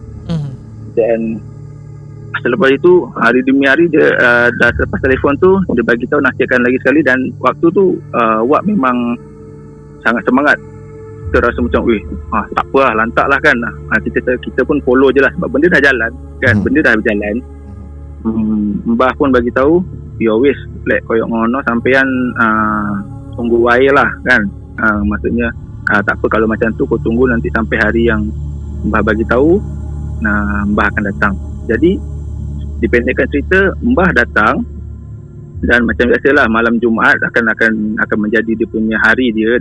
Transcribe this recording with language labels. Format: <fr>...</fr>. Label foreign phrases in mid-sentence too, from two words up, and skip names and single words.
<ms>Dan selepas itu hari demi hari dia dah selepas telefon tu dia bagi tahu, nasihatkan lagi sekali. Dan waktu tu Wak memang sangat semangat. Kita rasa macam tak apa lah, lantak lah kan. Kita pun follow je lah sebab benda dah jalan kan. Benda dah berjalan. Mbah pun bagi tahu,</ms> <jv>ya wis lek koyok ngono sampean tunggu wae lah kan.</jv> <ms>Maksudnya tak apa kalau macam tu, kau tunggu nanti sampai hari yang Mbah bagi tahu, Mbah akan datang. Jadi dipendekkan cerita, Mbah datang. Dan macam biasalah malam Jumaat akan menjadi dia punya hari dia.</ms>